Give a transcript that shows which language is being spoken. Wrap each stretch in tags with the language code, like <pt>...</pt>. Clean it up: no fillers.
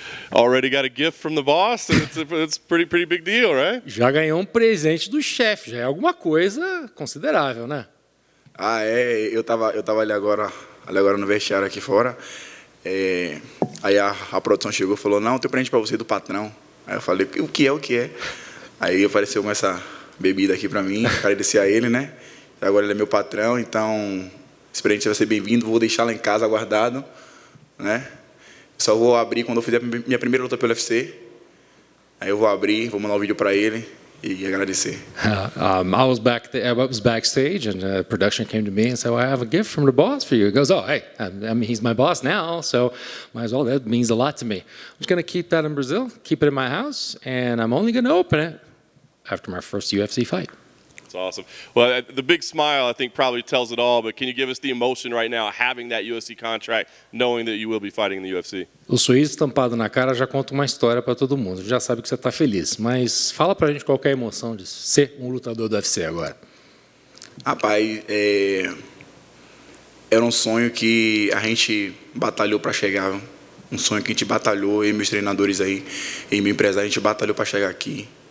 <en>Already got a gift from the boss, and it's pretty big deal, right?</en> <pt>Já ganhou um presente do chefe, já é alguma coisa considerável, né? Ah, é, eu tava ali agora no vestiário aqui fora. Aí a produção chegou e falou: não, tem presente pra você do patrão. Aí eu falei: o que é? Aí apareceu com essa bebida aqui pra mim, agradecer a ele, né? Agora ele é meu patrão, então esse presente vai ser bem-vindo, vou deixar lá em casa guardado, né? Só vou abrir quando eu fizer minha primeira luta pelo UFC. Aí eu vou abrir, vou mandar um vídeo para ele e agradecer.</pt> <en>I was backstage, and production came to me and said, well, I have a gift from the boss for you. He goes, oh, hey, I mean, he's my boss now, so might as well. That means a lot to me. I'm just going to keep that in Brazil, keep it in my house, and I'm only going to open it after my first UFC fight. That's awesome. Well, the big smile, I think, probably tells it all, but can you give us the emotion right now, having that UFC contract, knowing that you will be fighting in the UFC?</en> <pt>O sorriso estampado na cara já conta uma história para todo mundo. Já sabe que você está feliz, mas fala pra gente qual que é a emoção de ser um lutador do UFC agora. Rapaz, era um sonho que a gente batalhou para chegar. Um sonho que a gente batalhou, eu e meus treinadores aí, e meu empresário, a gente batalhou para chegar aqui.</pt>